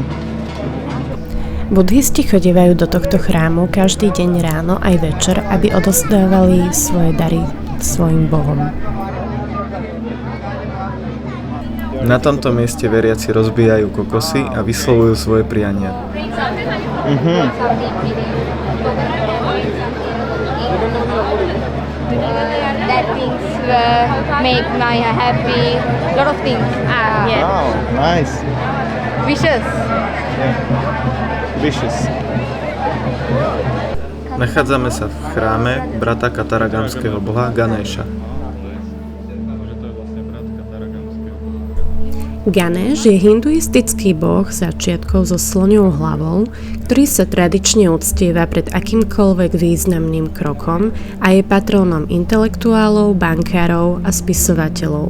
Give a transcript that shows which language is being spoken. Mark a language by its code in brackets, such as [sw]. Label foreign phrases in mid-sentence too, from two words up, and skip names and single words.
[sk] Buddhisti chodievajú do tohto chrámu každý deň ráno aj večer, aby odovzdávali svoje dary svojim bohom. Na tomto mieste veriaci rozbijajú kokosy a vyslovujú svoje priania. [en] That things make my happy, lot of things. Yeah. Wow, nice. Wishes. Vicious. [sk] Nachádzame sa v chráme brata kataragamského boha Ganesha. Ganesh je hinduistický boh začiatkov so sloňou hlavou, ktorý sa tradične uctieva pred akýmkoľvek významným krokom a je patrónom intelektuálov, bankárov a spisovateľov.